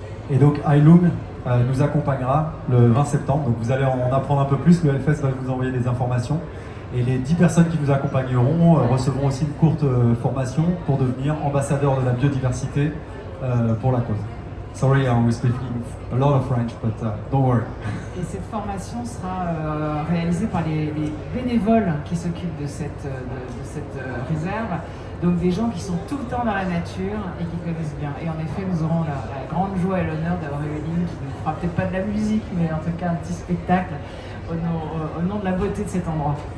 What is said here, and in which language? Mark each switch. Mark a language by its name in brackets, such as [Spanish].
[French] Et donc Heilung nous accompagnera le 20 septembre, donc vous allez en apprendre un peu plus, le Hellfest va vous envoyer des informations. Et les 10 personnes qui vous accompagneront recevront aussi une courte formation pour devenir ambassadeurs de la biodiversité pour la cause. [English] Sorry, we're speaking a lot of French, but don't worry. [French] Et cette formation sera réalisée par les bénévoles qui s'occupent de cette réserve, donc des gens qui sont tout le temps dans la nature et qui connaissent bien. Et en effet, nous aurons la grande joie et l'honneur d'avoir Eveline qui ne fera peut-être pas de la musique, mais en tout cas un petit spectacle au nom de la beauté de cet endroit.